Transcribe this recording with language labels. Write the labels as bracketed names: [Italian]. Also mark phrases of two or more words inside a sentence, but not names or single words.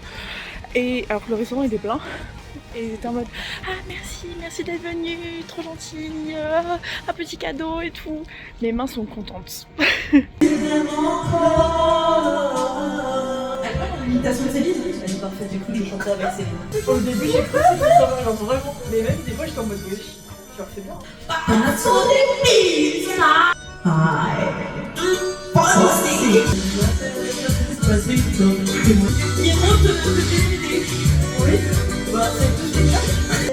[French] Et alors que le restaurant était plein. Et ils étaient en mode ah merci d'être venu, trop gentil, un petit cadeau et tout. Mes mains sont contentes. L'imitation de Céline, elle est parfaite, j'ai cru que je chantais avec Céline. Au début j'ai cru que c'était ça, genre vraiment. Mais même des fois j'étais en mode oui, tu refais bien. [Italian] Pazzo di pizza. [French] Il est trop de idées. Oui, bah c'est tout.